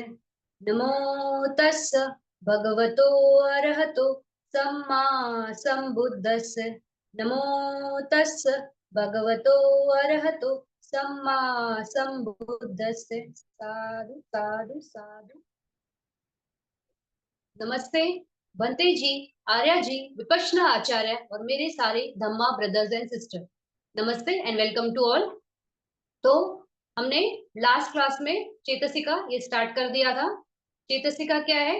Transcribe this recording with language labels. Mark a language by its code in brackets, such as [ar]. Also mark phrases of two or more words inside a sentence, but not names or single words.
[pi] नमो तस् भगवतो अरहतो सम्मा सम्बुद्धस्य। नमो तस् भगवतो अरहतो सम्मा सम्बुद्धस्य। साधु साधु साधु। [hi] नमस्ते बंते जी, आर्या जी, विपश्यना आचार्य और मेरे सारे धम्मा [en] brothers and sister, [hi] नमस्ते [en] and welcome to all. [hi] तो हमने [en] last class [hi] में चेतसिका ये स्टार्ट कर दिया था। चेतसिका क्या है?